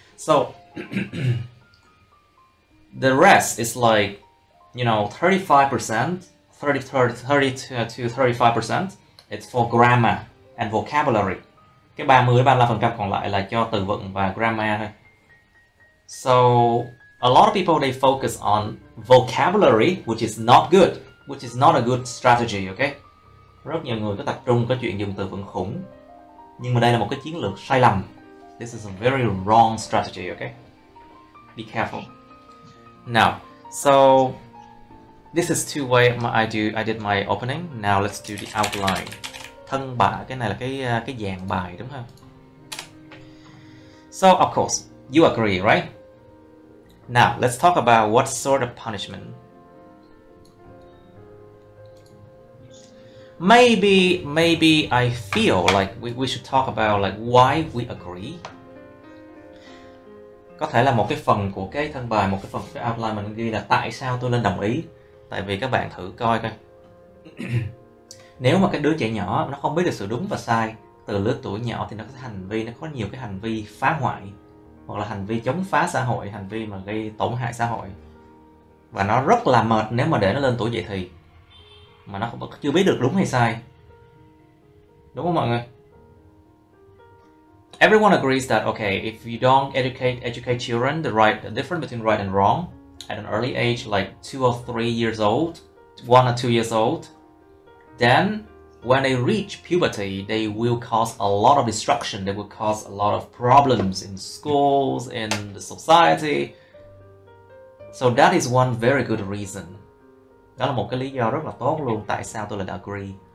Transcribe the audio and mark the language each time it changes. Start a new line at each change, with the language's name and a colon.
English: So, the rest is like, you know, 35%, 30 to 35%, it's for grammar and vocabulary.
Vietnamese: Cái 30-35% còn lại là cho từ vựng và grammar thôi.
English: So, a lot of people, they focus on vocabulary, which is not good, which is not a good strategy, okay?
Vietnamese: Rất nhiều người có tập trung có chuyện dùng từ vựng khủng. Nhưng mà đây là một cái chiến lược sai lầm.
English: This is a very wrong strategy, okay? Be careful. Now, so this is two ways I did my opening. Now let's do the outline.
Vietnamese: Thân bạ, cái này là cái dạng bài đúng không?
English: So of course, you agree, right? Now let's talk about what sort of punishment. Maybe I feel like we should talk about like why we agree.
Vietnamese: Có thể là một cái phần của cái thân bài, một cái phần của cái outline mình ghi là tại sao tôi nên đồng ý. Tại vì các bạn thử coi coi. Nếu mà cái đứa trẻ nhỏ nó không biết được sự đúng và sai từ lứa tuổi nhỏ thì nó có nhiều cái hành vi phá hoại hoặc là hành vi chống phá xã hội, hành vi mà gây tổn hại xã hội. Và nó rất là mệt nếu mà để nó lên tuổi dậy thì mà nó chưa biết được đúng hay sai. Đúng không mọi người?
English: Everyone agrees that okay, if you don't educate children the difference between right and wrong at an early age, like 2 or 3 years old, 1 or 2 years old, then when they reach puberty, they will cause a lot of destruction. They will cause a lot of problems in schools, in the society. So that is one very good reason
Vietnamese: Đó là một cái lý do rất là tốt luôn tại sao tôi lại đã agree.